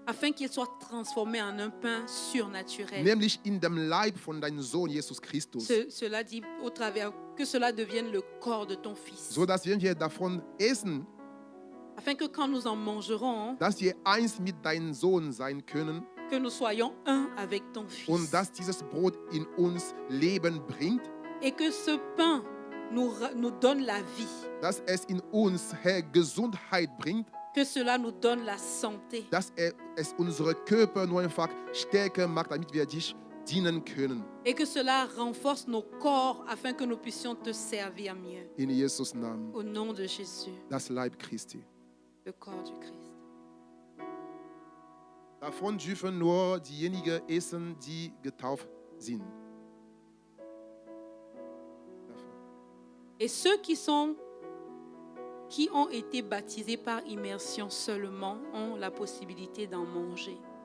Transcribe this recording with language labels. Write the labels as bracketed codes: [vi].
[fr] Afin qu'il soit transformé en un pain surnaturel. [de] Nämlich in dem Leib von deinem Sohn Jesus Christus. [fr] Cela dit au travers que cela devienne le corps de ton fils. [de] So dass wenn wir davon essen, [fr] Afin que quand nous en mangerons, [de] dass wir eins mit deinem Sohn sein können [fr] que nous soyons un avec ton fils. [de] und dass dieses Brot in uns Leben bringt, [fr] Et que ce pain nous donne la vie. [de] dass es in uns, Herr, Gesundheit bringt, [fr] Que cela nous donne la santé. [de] dass es unsere Körper nur einfach stärker macht, damit wir dich dienen können. [fr] Et que cela renforce nos corps afin que nous puissions te servir mieux. [de] In Jesus Namen, [fr] Au nom de Jésus, [de] das Leib Christi. [fr] le corps du Christ. [de] Davon dürfen nur diejenigen essen, die getauft sind. [fr] Et ceux qui ont été baptisés par immersion seulement ont la possibilité d'en manger.